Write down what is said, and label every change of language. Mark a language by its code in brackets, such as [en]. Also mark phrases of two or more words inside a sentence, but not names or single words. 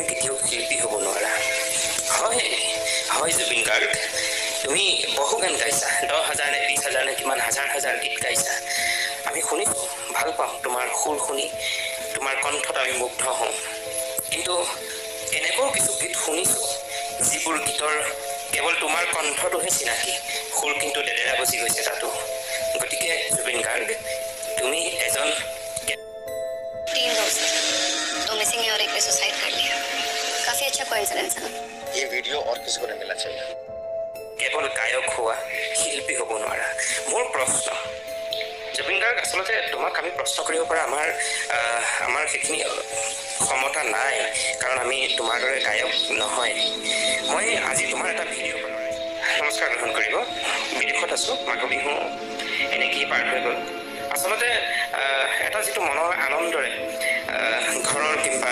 [as] কেতিয়াও শিল্পী হ'ব নোৱাৰা হয় হয় জুবিন গাৰ্গ তুমি বহু গান গাইছা 10,000 নে 20,000 নে কিমান হাজাৰ গীত গাইছা আমি শুনিছোঁ ভাল পাওঁ তোমাৰ সুৰ শুনি তোমাৰ কণ্ঠত আমি মুগ্ধ হওঁ কিন্তু এনেকুৱাও কিছু গীত শুনিছোঁ যিবোৰ গীতৰ কেৱল তোমাৰ কণ্ঠটোহে চিনাকি সুৰ কিন্তু ডেডেৰা বজি গৈছে তাতো গতিকে জুবিন গাৰ্গ তুমি এজন [hi] 3 दोस्त दो मिसिंग है और एक ने सुसाइड कर लिया काफी अच्छा कोइंसिडेंस है ये वीडियो और किसी को नहीं मिलना चाहिए [as] কেৱল গায়ক হোৱা শিল্পী হ'ব নোৱাৰা মোৰ প্ৰশ্ন জুবিন গাৰ্গ আচলতে তোমাক আমি প্ৰশ্ন কৰিব পৰা আমাৰ সেইখিনি ক্ষমতা নাই কাৰণ আমি তোমাৰ দৰে গায়ক নহয় মই আজি তোমাৰ এটা ভিডিঅ' নমস্কাৰ গ্ৰহণ কৰিব বিদেশত আছোঁ মাঘ বিহু এনেকেই পাৰ হৈ গ'ল আচলতে এটা যিটো মনৰ আনন্দৰে ঘৰৰ কিংবা